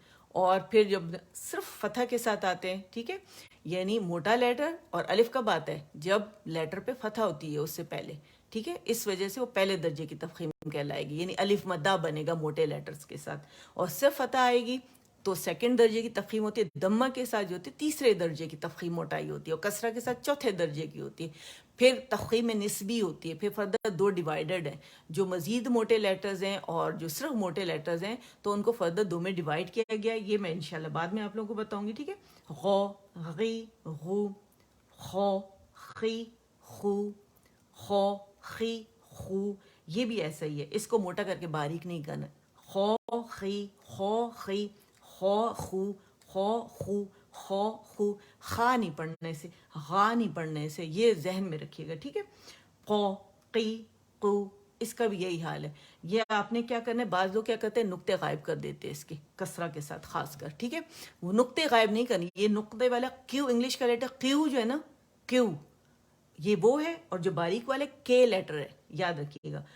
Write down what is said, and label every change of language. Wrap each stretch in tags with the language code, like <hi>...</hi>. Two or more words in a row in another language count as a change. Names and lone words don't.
<ur>اور پھر جب صرف فتح کے ساتھ آتے ہیں، ٹھیک ہے، یعنی موٹا لیٹر، اور الف کب آتا ہے، جب لیٹر پہ فتح ہوتی ہے اس سے پہلے، ٹھیک ہے، اس وجہ سے وہ پہلے درجے کی تفخیم کہلائے گی، یعنی الف مدہ بنے گا موٹے لیٹرز کے ساتھ، اور صرف فتح آئے گی تو سیکنڈ درجے کی تفخیم ہوتی ہے، دمہ کے ساتھ جو ہوتی ہے تیسرے درجے کی تفخیم موٹائی ہوتی ہے، اور کسرہ کے ساتھ چوتھے درجے کی ہوتی ہے. پھر تفخیم نسبی ہوتی ہے، پھر فردر دو ڈیوائیڈڈ ہیں، جو مزید موٹے لیٹرز ہیں اور جو صرف موٹے لیٹرز ہیں تو ان کو فردر دو میں ڈیوائیڈ کیا گیا ہے. یہ میں انشاءاللہ بعد میں آپ لوگوں کو بتاؤں گی. ٹھیک ہے،</ur> <ar>غو، غی، غو، خو، خی، خو، خو، خی، خو.</ar> <ur>یہ بھی ایسا ہی ہے، اس کو موٹا کر کے باریک نہیں کرنا.</ur> <ar>خو، خی، خو، خی، خو، خو، خو، خو، خو، خو.</ar> <ur>خا نہیں پڑھنے سے، غا نہیں پڑھنے سے، یہ ذہن میں رکھیے گا. ٹھیک ہے، قو، قی، قو. اس کا بھی یہی حال ہے. یہ آپ نے کیا کرنا ہے، بعض لوگ کیا کرتے ہیں نقطے غائب کر دیتے ہیں اس کے کسرہ کے ساتھ خاص کر. ٹھیک ہے، وہ نقطے غائب نہیں کرنی. یہ نقطے والا کیو، انگلش کا لیٹر کیو جو ہے نا، کیو یہ وہ ہے، اور جو باریک والے کے لیٹر ہے، یاد رکھیے گا.</ur>